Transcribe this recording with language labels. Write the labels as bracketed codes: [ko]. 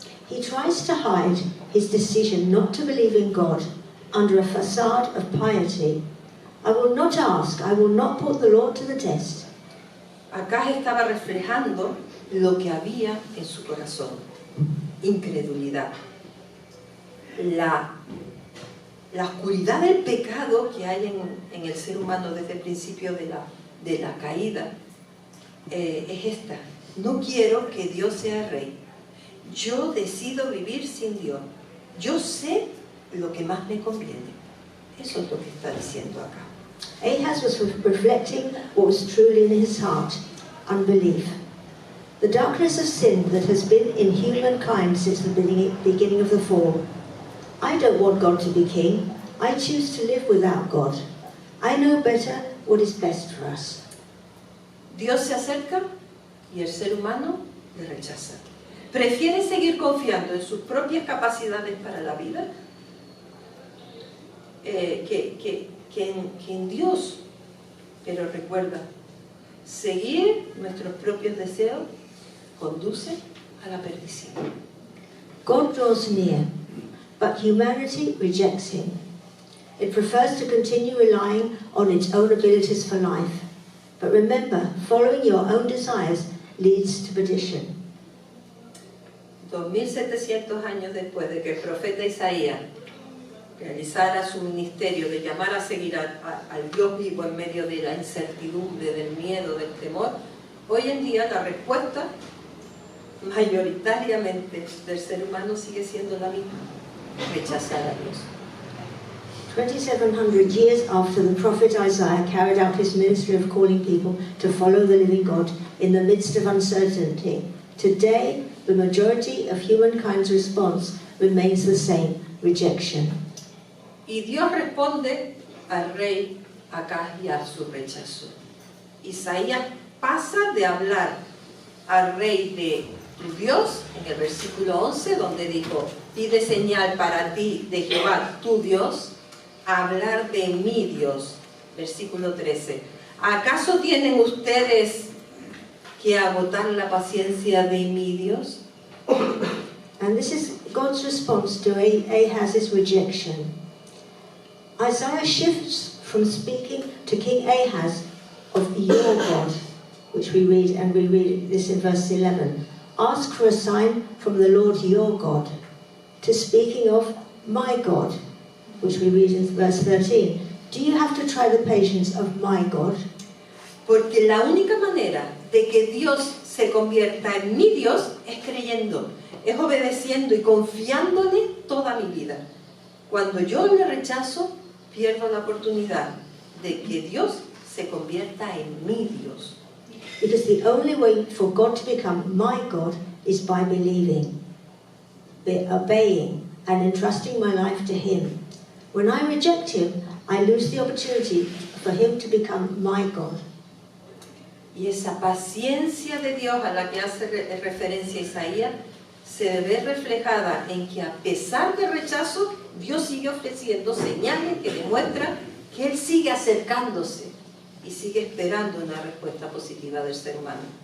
[en] He tries to hide his decision not to believe in God under a facade of piety. I will not ask, I will not put the Lord to the test. [es] Acá estaba reflejando lo que había en su corazón: incredulidad. La la oscuridad del pecado que hay en el ser humano desde el principio de la caída, es esta. No quiero que Dios sea rey. Yo decido vivir sin Dios. Yo sé lo que más me conviene. Eso es lo que está diciendo acá. [en] Ahaz was reflecting what was truly in his heart, unbelief. The darkness of sin that has been in humankind since the beginning of the fall. I don't want God to be king. I choose to live without God. I know better what is best for us. [es] Dios se acerca y el ser humano le rechaza. Prefiere seguir confiando en sus propias capacidades para la vida que en Dios. Pero recuerda, seguir nuestros propios deseos conduce a la perdición. [en] God draws near, but humanity rejects him. It prefers to continue relying on its own abilities for life. But remember, following your own desires leads to perdition. [es] 2700 años después de que el profeta Isaías realizara su ministerio de llamar a seguir al Dios vivo en medio de la incertidumbre, del miedo, del temor, hoy en día la respuesta mayoritariamente del ser humano sigue siendo la misma: rechazar a Dios. [en] 2,700 years after the prophet Isaiah carried out his ministry of calling people to follow the living God in the midst of uncertainty, today the majority of humankind's response remains the same: rejection. [es] Y Dios responde al rey Acaz y a su rechazo. Isaías pasa de hablar al rey de tu Dios, en el versículo 11, donde dijo: pide señal para ti de Jehová tu Dios, a hablar de mi Dios, versículo 13. ¿Acaso tienen ustedes que agotar la paciencia de mi Dios? [en] And this is God's response to Ahaz's rejection. Isaiah shifts from speaking to King Ahaz of your God, which we read this in verse 11. Ask for a sign from the Lord your God, to speaking of my God, which we read in verse 13. Do you have to try the patience of my God? [es] Porque la única manera de que Dios se convierta en mi Dios es creyendo, es obedeciendo y confiándole toda mi vida. Cuando yo le rechazo, pierdo la oportunidad de que Dios se convierta en mi Dios. [en] Because the only way for God to become my God is by believing, by obeying, and entrusting my life to Him. When I reject Him, I lose the opportunity for Him to become my God. [es] Y esa paciencia de Dios a la que hace referencia Isaías se ve reflejada en que, a pesar del rechazo, Dios sigue ofreciendo señales que demuestran que Él sigue acercándose y sigue esperando una respuesta positiva del ser humano.